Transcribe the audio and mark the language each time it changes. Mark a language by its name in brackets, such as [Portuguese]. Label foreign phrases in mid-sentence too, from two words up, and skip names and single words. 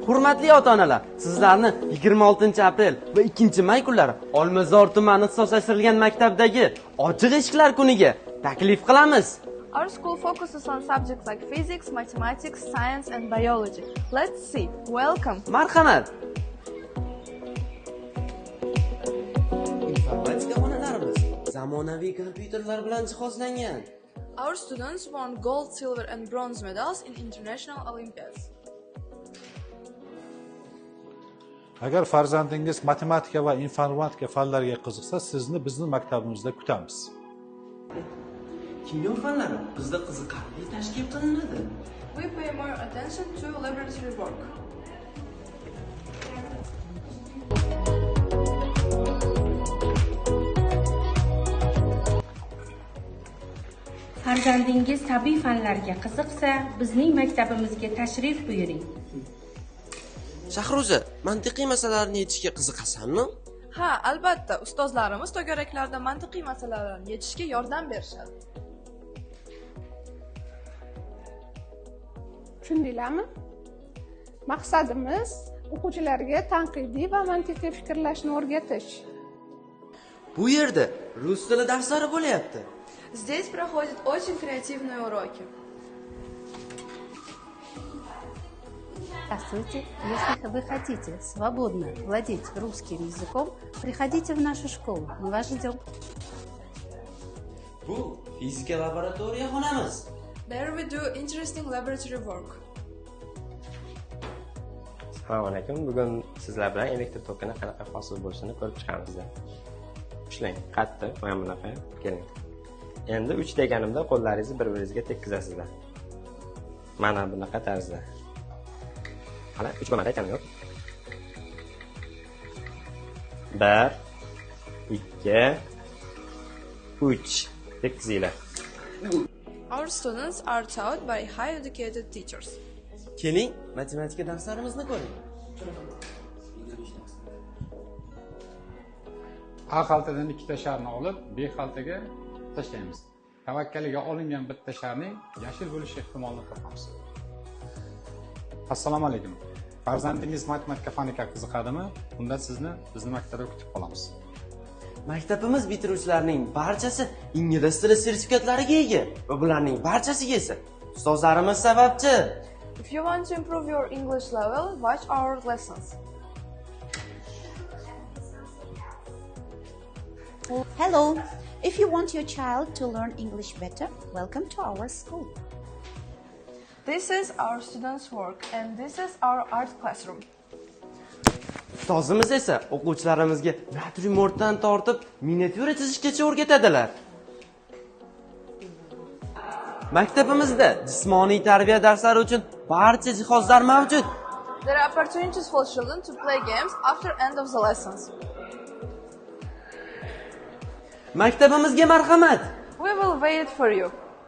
[Uzbek] Hurmatli ota-onalar, sizlarni 26-aprel va 2-may kunlari Olmazor tumani ixtisoslashtirilgan maktabdagi ochiq eshiklar kuniga taklif qilamiz. [English] Our school focuses on subjects like physics, mathematics, science, and biology. Let's see. Welcome. [Uzbek] Marhamat. Informatika xonalarimiz zamonaviy kompyuterlar bilan jihozlangan. [English] Our students won gold, silver, and bronze medals in international Olympiads. [Uzbek] Agar farzandingiz matematika va informatika fanlariga qiziqsa, sizni bizning maktabimizda kutamiz. Kimyo fanlari bizda qiziqarli tashkil qilinadi. [English] We pay more attention to laboratory work. [Uzbek] Farzandingiz tabiiy fanlarga qiziqsa, bizning maktabimizga tashrif buyuring. Shahruza, mantiqiy masalalarni yechishga qiziqasanmi? Ha, albatta, ustozlarimiz to'garaklarda mantiqiy masalalarni yechishga yordam berishadi. Tushundinglarmi? Maqsadimiz o'quvchilarga tanqidiy va mantiqiy fikrlashni o'rgatish. Bu yerda rus tili darslari bo'lyapti. [Russian] Здесь проходят очень креативные уроки. Здравствуйте! Если вы хотите свободно владеть русским языком, приходите в нашу школу. Мы вас ждем. [Uzbek] Bu fizika laboratoriya xonamiz. [English] There we do interesting laboratory work. [Uzbek] Assalomu alaykum. Bugun sizlar bilan elektr tokini qanaqa hosil bo'lishini ko'rib chiqamiz. Ishlang, qattiq, mana bunaqa, keling. Endi 3 deganimda qo'llaringizni bir-biringizga tekkizasizlar. Mana bunaqa tarzda. Hala, 3 bo'lmadi aytganim yo'q. 1 2 3 tekkizinglar. [English] Our students are taught by high educated teachers. [Uzbek] Keling, matematika darslarimizni ko'ring. A xaltadan ikkita sharni olib, B xaltaga tashlaymiz. Tavakkaliga olingan bitta sharning yashil bo'lish ehtimolini topamiz. Assalomu alaykum. Farzandingiz matematika faniga qiziqadimi? Unda sizni bizning maktabda kutib qolamiz. Maktabimiz bitiruvchilarining barchasi ingliz tili sertifikatlariga ega va bularning barchasiga esa ustozlarimiz sababchi. [English] If you want to improve your English level, watch our lessons. Hello! If you want your child to learn English better, welcome to our school. This is our students' work and this is our art classroom. [Uzbek] Ustozimiz esa o'quvchilarimizga natriumdan tortib miniatyura chizishgacha o'rgatadilar. Maktabimizda jismoniy tarbiya darslari uchun barcha jihozlar mavjud. There are opportunities for children to play games after end of the lessons. Maktabimizga marhamat. [English] We will wait for you.